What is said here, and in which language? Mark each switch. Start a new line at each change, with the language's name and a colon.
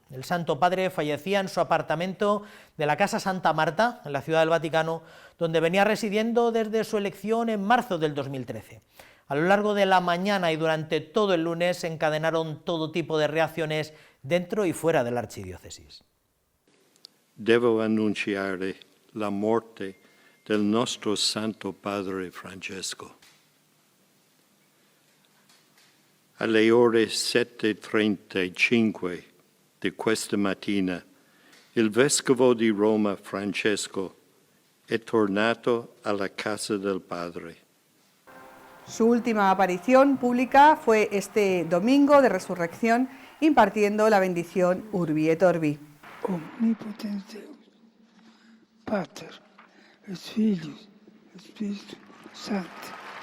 Spanish: El Santo Padre fallecía en su apartamento de la Casa Santa Marta, en la Ciudad del Vaticano, donde venía residiendo desde su elección en marzo del 2013. A lo largo de la mañana y durante todo el lunes se encadenaron todo tipo de reacciones dentro y fuera de la archidiócesis.
Italian: Devo annunciare la morte del nostro Santo Padre Francesco. Alle ore 7:35 di questa mattina, il Vescovo di Roma Francesco è tornato alla casa del Padre.
Spanish: Su última aparición pública fue este domingo de resurrección, impartiendo la bendición Urbi et Orbi.
Latin: Omnipotens Deus, Pater, et Filius, et Spiritus Sancti.